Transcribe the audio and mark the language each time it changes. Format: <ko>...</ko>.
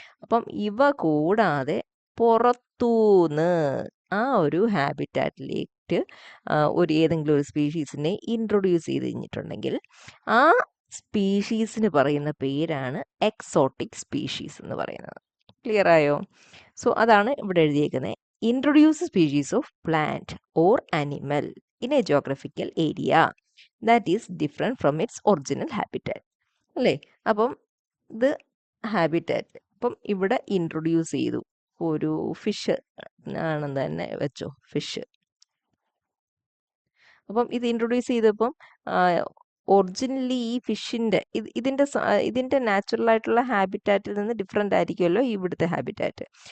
<ml>അപ്പം ഇവ കൂടാതെ പുറത്തൂന്ന് ആ ഒരു ഹാബിറ്റാറ്റിലേക്ക് ഏതെങ്കിലും ഒരു സ്പീഷീസിനെ ഇൻട്രൊഡ്യൂസ് ചെയ്ത് കഴിഞ്ഞിട്ടുണ്ടെങ്കിൽ ആ സ്പീഷീസിന് പറയുന്ന പേരാണ് എക്സോട്ടിക് സ്പീഷീസ് എന്ന് പറയുന്നത്. ക്ലിയർ ആയോ? സോ അതാണ് ഇവിടെ എഴുതിയേക്കുന്നത്.</ml> <en>Introduce species of plant or animal in a geographical area that is different from its original habitat.</en> <ml>അല്ലേ? അപ്പം ഇത് ഹാബിറ്റാറ്റ്. അപ്പം ഇവിടെ ഇൻട്രൊഡ്യൂസ് ചെയ്തു ഒരു ഫിഷ് ആണെന്ന് തന്നെ വെച്ചോ, ഫിഷ്. അപ്പം ഇത് ഇൻട്രൊഡ്യൂസ് ചെയ്തപ്പം ഒറിജിനലി ഈ ഫിഷിൻ്റെ ഇതിൻ്റെ നാച്ചുറൽ ആയിട്ടുള്ള ഹാബിറ്റാറ്റിൽ നിന്ന് ഡിഫറെൻ്റ് ആയിരിക്കുമല്ലോ ഇവിടുത്തെ ഹാബിറ്റാറ്റ്.</ml>